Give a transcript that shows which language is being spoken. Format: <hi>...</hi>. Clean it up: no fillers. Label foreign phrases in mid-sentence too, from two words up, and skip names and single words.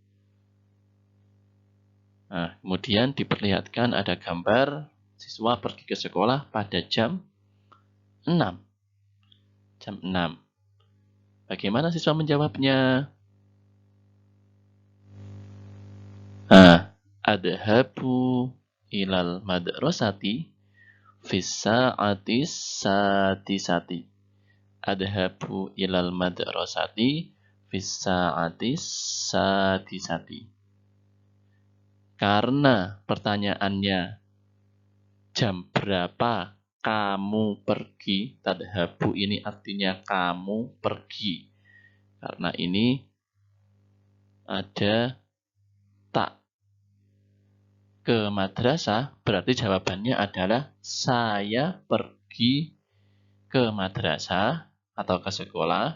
<id>Nah, kemudian diperlihatkan ada gambar siswa pergi ke sekolah pada jam 6. Jam 6. Bagaimana siswa menjawabnya?</id> <ar>أذهب إلى المدرسة في الساعة السادسة. أذهب إلى المدرسة في الساعة السادسة.</ar> <id>Karena pertanyaannya jam berapa kamu pergi, tadhabu ini artinya kamu pergi. Karena ini ada tak ke madrasah, berarti jawabannya adalah saya pergi ke madrasah atau ke sekolah.</id>